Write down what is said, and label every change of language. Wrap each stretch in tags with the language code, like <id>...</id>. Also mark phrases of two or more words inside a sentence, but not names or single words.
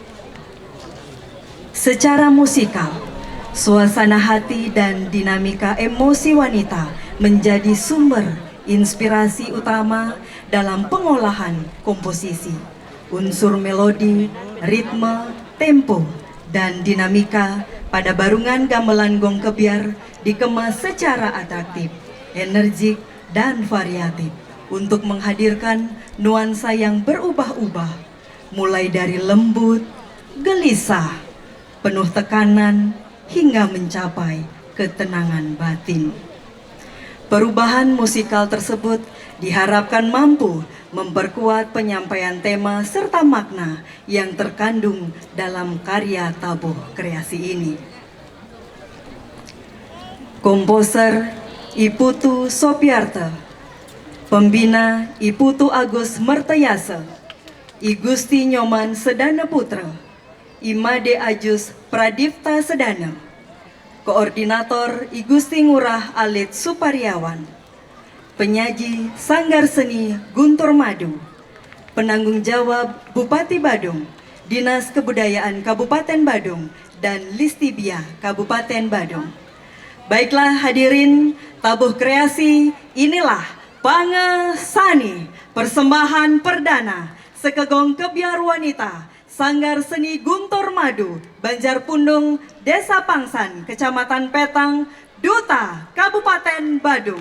<id>Secara musikal, suasana hati dan dinamika emosi wanita menjadi sumber inspirasi utama dalam pengolahan komposisi. Unsur melodi, ritme, tempo, dan dinamika pada barungan gamelan gong kebiar dikemas secara atraktif, energik, dan variatif untuk menghadirkan nuansa yang berubah-ubah, mulai dari lembut, gelisah, penuh tekanan, hingga mencapai ketenangan batin. Perubahan musikal tersebut diharapkan mampu memperkuat penyampaian tema serta makna yang terkandung dalam karya tabuh kreasi ini. Komposer Iputu Sopiarta, pembina Iputu Agus Mertayasa, I Gusti Nyoman Sedana Putra, Imade Ajus Pradipta Sedana, Koordinator I Gusti Ngurah Alit Supariawan, penyaji Sanggar Seni Guntur Madu, penanggung jawab Bupati Badung, Dinas Kebudayaan Kabupaten Badung, dan Listibia Kabupaten Badung. Baiklah hadirin, tabuh kreasi inilah Pange Sani, persembahan perdana Sekegong Kebiar Wanita Sanggar Seni Guntur Madu, Banjarpundung, Desa Pangsan, Kecamatan Petang, Duta, Kabupaten Badung.</id>